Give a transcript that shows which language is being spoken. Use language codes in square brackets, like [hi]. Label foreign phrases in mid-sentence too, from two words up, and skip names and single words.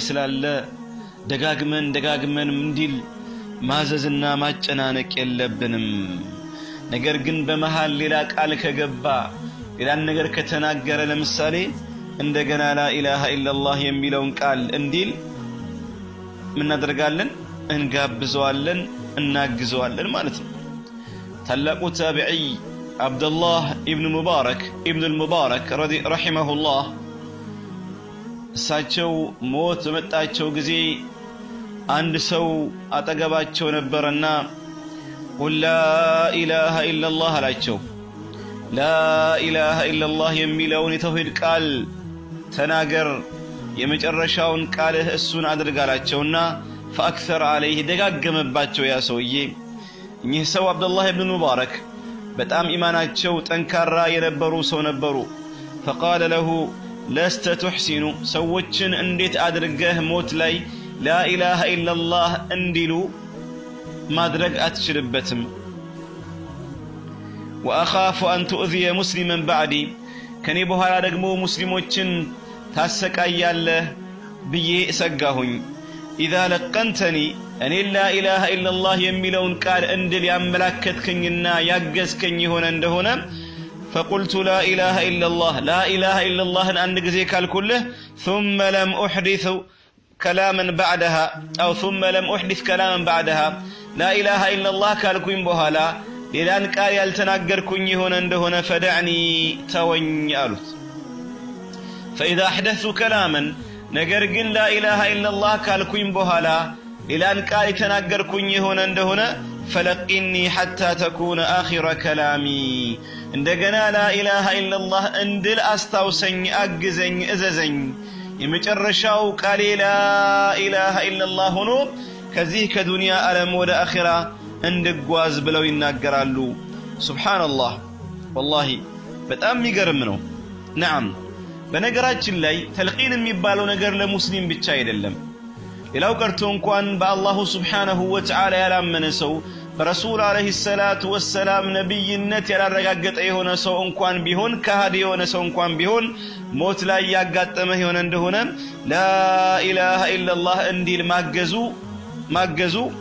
[am] ስላለ ደጋግመን እንዲል ማዘዝና ማጨናነቅ የለብንም ነገር ግን በመሃል ሌላ ቃል ከገባ ሌላ ነገር ከተናገረ ለምሳሌ እንደገና [ar] لا إله إلا الله [am] የሚለውን ቃል እንዲል ምን አደርጋለን እንጋብዘዋለን እናግዘዋለን ማለት ነው ታላቁ ታቢዒ አብዱላህ ኢብኑ ሙባረክ ረሂመሁላህ እሳቸው ሞት በመጣቸው ጊዜ አንድ ሰው አጠገባቸው ነበርና [ar] لا إله إلا الله [am] አላቸው [ar] لا إله إلا الله [am] የሚለውን የተውሂድ ቃል ተናገር የመጨረሻውን ቃልህ እሱን አድርጋላቸውና [ar] فأكثر عليه [am] ደጋገመባቸው ያ ሰውዬ እኚህ ሰው አብዱላህ ኢብኑ ሙባረክ በጣም ኢማናቸው ጠንካራ የነበሩ ሰው ነበሩ [ar] فقال له لست تحسن [am] ሰዎችን እንዴት አድርገህ ሞት ላይ [ar] لا إله إلا الله [am] እንዲሉ ማድረግ አትችልበትም [ar] وأخاف أن تؤذي مسلما بعدي [am] ከኔ በኋላ ደግሞ ሙስሊሞችን ታሰቃያለህ ብዬ ሰጋሁኝ [ar] إذا لقنتني أن لا إله إلا الله [am] የሚለውን ቃል እንድል ያመላከትከኝና ያገዝከኝ ሆነ እንደሆነ [ar] فقلت لا إله إلا الله لا إله إلا الله [am] አንድ ጊዜ ካልኩልህ [ar] ثم لم أحدث كلاما بعدها أو ثم لم أحدث كلاما بعدها لا إله إلا الله [am] ካልኩኝ በኋላ ሌላን ቃል ያልተናገርኩኝ ሆነ እንደሆነ [ar] فدعني [am] ተወኝ አሉት [ar] فإذا أحدثت كلاما [am] ነገር ግን [ar] لا إله إلا الله [am] ካልኩኝ በኋላ ሌላን ቃል የተናገርኩኝ ሆነ እንደሆነ [ar] فلقني حتى تكون آخر كلامي እንደገና لا إله [am] ኢላላህ እንድል አስታውሰኝ አግዘኝ እዘዘኝ የመጨረሻው ቃሌ [ar] لا إله إلا الله [am] ሆኖ ከዚህ ከዱንያ ዓለም ወደ አኺራ እንድጓዝ ብለው ይናገራሉ ሱብሃንአላህ والله በጣም የሚገርም ነው نعم በነገራችን ላይ ተልቂን የሚባለው ነገር ለሙስሊም ብቻ አይደለም ሌላው ቀርቶ እንኳን [ar] بالله سبحانه وتعالى [am] ያላመነ ሰው በረሱል [ar] عليه الصلاة والسلام [am] ነብይነት ያላረጋገጠ የሆነ ሰው እንኳን ቢሆን ከሃዲ የሆነ ሰው እንኳን ቢሆን ሞት ላይ ያጋጠመ የሆነ እንደሆነ [ar] لا إله إلا الله [am] እንዲል ማገዙ